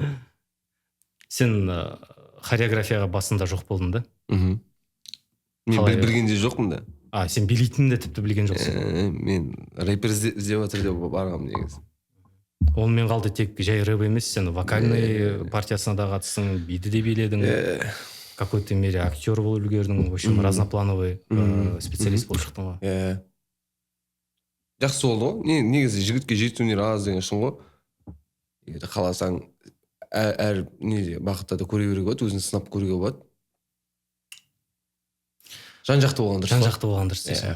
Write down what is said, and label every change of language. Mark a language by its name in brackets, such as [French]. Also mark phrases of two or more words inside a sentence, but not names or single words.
[Kazakh] Сен хореографияға басында жоқ болдың да? Мен білгенде жоқпын да. Сен билейтінін де тіпті білген жоқсың? Мен рэпер іздеп жатыр деп барғам негізі. Онымен қалды, тек жай рэп емес, сен вокальный партиясына да қатыстың, биді де биледің, [Russian] какой-то мере актер [Kazakh] болып үлгердің, [Russian] в общем, разноплановый специалист [Kazakh] болып шықтың ғой. Жақсы болды ғой. Негізі жігітке жеті өнер аз деген шын ғой. Егер қаласаң әр бақытта да көре беруге болады, өзін сынап көруге болады. Жан-жақты болған дұрыс дейсің.